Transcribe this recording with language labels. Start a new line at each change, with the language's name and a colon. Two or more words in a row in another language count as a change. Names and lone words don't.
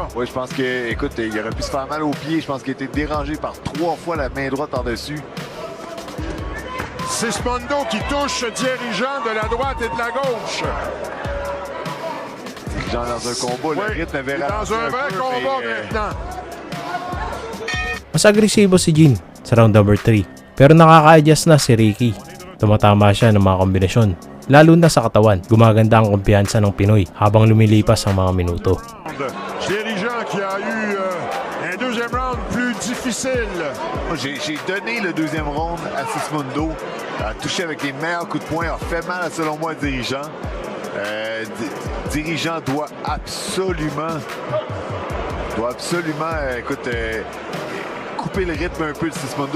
French: Oui, je pense que, écoute, il aurait pu se faire mal au pied. Je pense qu'il a été dérangé par 3 fois la main droite par-dessus. Sismondo qui touche dirigeant de la droite et de la gauche. Dirigeant dans un combat, le rythme avait dans un vrai combat maintenant.
Filipino: Mas agresibo si Jin sa
English: round number
Filipino: 3. Pero nakaka-adjust na si Ricky. Tumatama siya ng mga kombinasyon. Lalo na sa katawan, gumaganda ang kumpiyansa ng Pinoy habang lumilipas ang mga minuto.
French: Dirigeant qui a eu un deuxième round plus difficile. J'ai donné le deuxième round à Sismondo. A touché avec les meilleurs coups de poing, a fait mal selon moi à Dirigeant. Dirigeant doit absolument écoute, couper le rythme un peu de Sismondo.